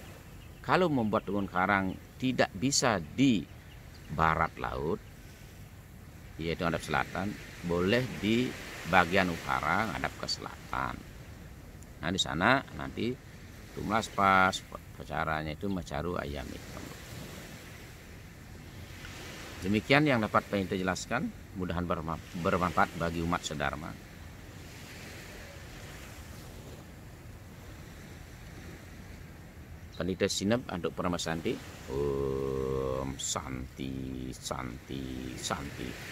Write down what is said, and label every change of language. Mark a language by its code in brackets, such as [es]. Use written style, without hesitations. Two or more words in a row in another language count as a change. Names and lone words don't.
[id] Kalau membuat tunggun karang tidak bisa di barat laut, yaitu ngadap selatan, boleh di bagian utara ngadap ke selatan. Nah, di sana nanti tumlas pas caranya itu macaru ayam hitam. Demikian yang dapat Pandita jelaskan, mudahan bermanfaat bagi umat sedharma. Pandita Sinep untuk Parama Santi. [sa] Om Santi, Santi, Santi.